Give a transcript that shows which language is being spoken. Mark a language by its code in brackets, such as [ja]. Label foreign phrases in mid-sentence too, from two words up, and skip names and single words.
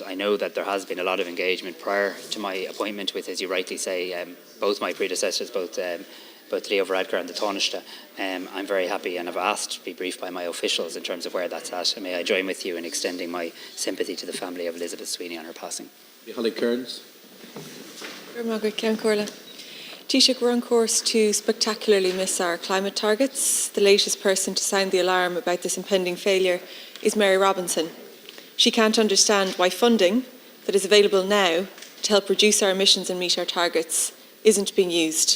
[en] I know that there has been a lot of engagement prior to my appointment with, as you rightly say, both my predecessors, both Leo Varadkar and the Taoiseach. I'm very happy, and I've asked to be briefed by my officials in terms of where that's at, and may I join with you in extending my sympathy to the family of Elizabeth Sweeney on her passing. Holly Kearns. Taoiseach, we're on course to spectacularly miss our climate targets. The latest person to sound the alarm about this impending failure is Mary Robinson. She can't understand why funding that is available now to help reduce our emissions and meet our targets isn't being used.